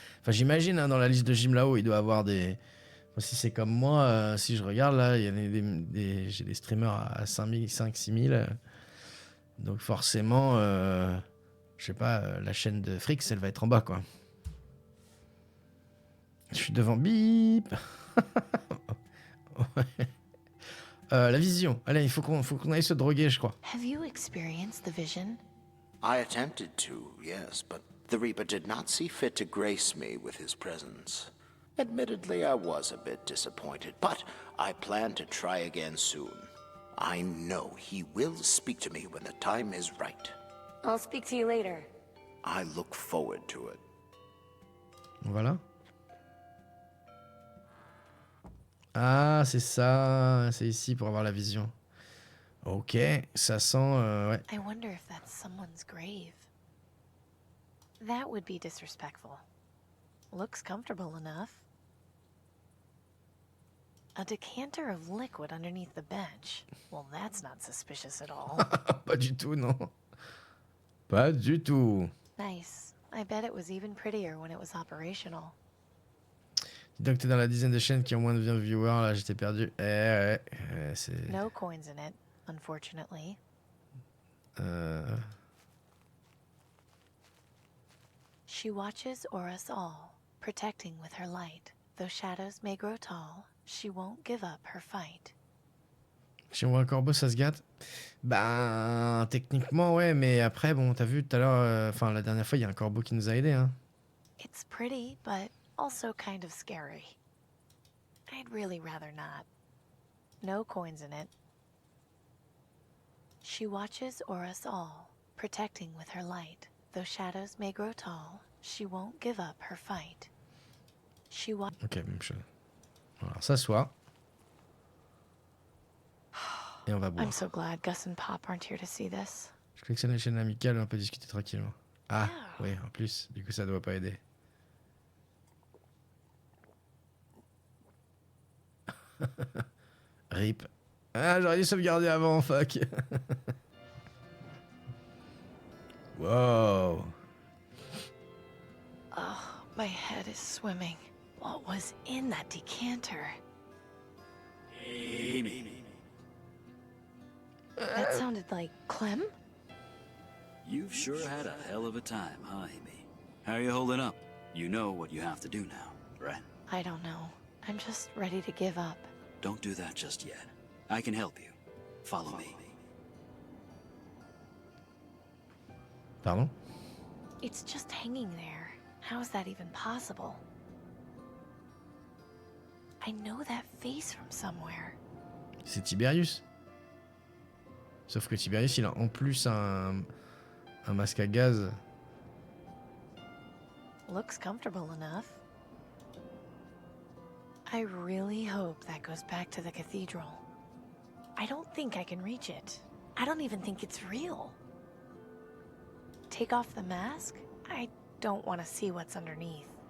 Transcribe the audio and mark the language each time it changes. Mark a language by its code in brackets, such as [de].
[fr] Enfin, j'imagine, hein, dans la liste de gym là-haut, il doit avoir des... Si c'est comme moi, si je regarde là, il y a j'ai des streamers à 5000, 5 6000. Donc forcément, je sais pas, la chaîne de Frix, elle va être en bas, quoi. Je suis devant, bip. Ouais. La vision. Allez, il faut qu'on aille se droguer, je crois. [en] Have you experienced the vision? I attempted to, yes, but the Reaper did not see fit to grace me with his presence. Admittedly, I was a bit disappointed, but I plan to try again soon. I know he will speak to me when the time is right. I'll speak to you later. I look forward to it. [fr] Voilà. Ah, c'est ça. C'est ici pour avoir la vision. Ok, ça sent... ouais. [en] I wonder if that's someone's grave. That would be disrespectful. Looks comfortable enough. A decanter of liquid underneath the bench. Well, that's not suspicious at all. [fr] Pas du tout, non. Pas du tout. [en] Nice. I bet it was even prettier when it was operational. [fr] Dis donc, t'es dans la dizaine de chaînes qui ont moins de viewers, là, j'étais perdu. Ouais, c'est... [en] No coins in it, unfortunately. She watches o'er us all, protecting with her light. Though shadows may grow tall, she won't give up her fight. [fr] Si on voit un corbeau, ça se gâte. Ben, techniquement, ouais, mais après, bon, t'as vu tout à l'heure, enfin, la dernière fois, il y a un corbeau qui nous a aidés, hein. [en] It's pretty, but also kind of scary. I'd really rather not. No coins in it. She watches o'er us all, protecting with her light. Though shadows may grow tall, she won't give up her fight. [fr] Ok, même chose. Alors, s'asseoir. Et on va boire. [en] I'm so glad Gus and Pop aren't here to see this. [fr] Je collectionne les chaînes amicales, on peut discuter tranquillement. Ah, oui, en plus, du coup, ça doit pas aider. RIP. Ah, j'aurais dû sauvegarder avant, fuck. [en] Wow. Oh, my head is swimming. What was in that decanter? Amy. That sounded like Clem? You've sure had a hell of a time, huh, Amy? How are you holding up? You know what you have to do now, right? I don't know. I'm just ready to give up. Don't do that just yet. I can help you. Follow me. [fr] Pardon? [en] It's just hanging there. How is that even possible? I know that face from somewhere. [fr] C'est Tiberius. Sauf que Tiberius, il a en plus un masque à gaz. [en] Looks comfortable enough. I really hope that goes back to the cathedral. I don't think I can reach it. I don't even think it's real. Take off the mask? I don't want to see what's underneath.